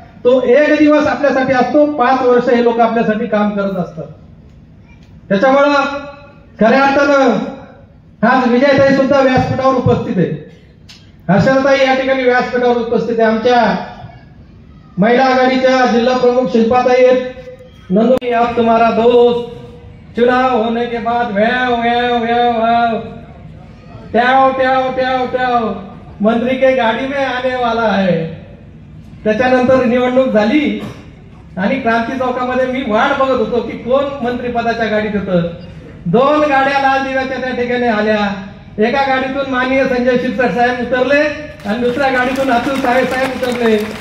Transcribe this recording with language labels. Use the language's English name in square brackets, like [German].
[Marathi] तो एक दिवस आपल्यासाठी असतो, 5 वर्ष हे लोक आपल्यासाठी काम करत असतात. त्याच्यामुळं खऱ्या अर्थानं आज विजयताई सुद्धा व्यासपीठावर उपस्थित आहे, हर्षदाताई या ठिकाणी व्यासपीठावर उपस्थित आहे, आमच्या महिला आघाडीच्या जिल्हा प्रमुख शिल्पाताई आहेत. [Hindi] नंदू आप तुम्हारा दोस्त चुनाव होने के बाद व्याव व्याव व्याव ट्याव ट्याव ट्याव ट्याव मंत्री के गाडी में आने वाला है. [Marathi] त्याच्यानंतर निवडणूक झाली आणि क्रांती चौकामध्ये मी वाट बघत होतो की कोण मंत्रिपदाच्या गाडीत होतं. 2 गाड्या लाल दिव्याच्या त्या ठिकाणी आल्या. एका गाडीतून माननीय संजय शिरसाट साहेब उतरले आणि दुसऱ्या गाडीतून अतुल साहेब उतरले.